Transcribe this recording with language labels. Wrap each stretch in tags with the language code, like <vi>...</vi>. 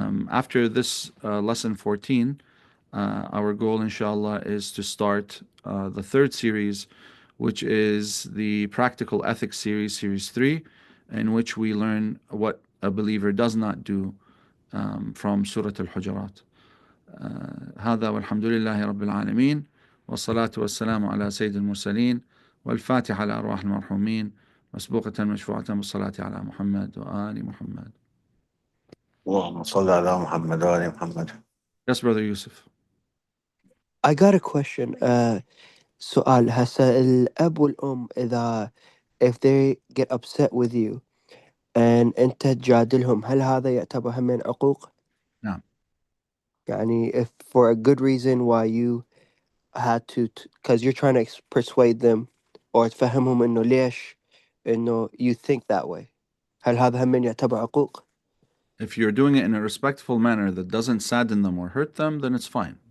<en>After this lesson 14, our goal, inshallah, is to start the third series, which is the Practical Ethics series, series 3, in which we learn what a believer does not do from Surah Al-Hujurat.</en> <ar>هذا والحمد لله رب العالمين والصلاة والسلام على سيد المرسلين والفاتحة على أرواح المرحومين مسبوقة مشفوعة بالصلاة على محمد وآل محمد. اللهم صل على محمد وآل محمد.</ar> <en>Yes, Brother Yusuf. I got a question.</en> <ar>سؤال هسا الأب والأم إذا</ar> <en>if they get upset with you</en> <ar>and أنت تجادلهم هل هذا يعتبر هم من عقوق؟ نعم. يعني</ar> <en>if for a good reason why you had to because you're trying to persuade them or</en> <ar>تفهمهم إنه ليش إنه</ar> <en>you think that way</en> <ar>هل هذا هم من يعتبر عقوق؟</ar> <en>If you're doing it in a respectful manner that doesn't sadden them or hurt them, then it's fine.</en>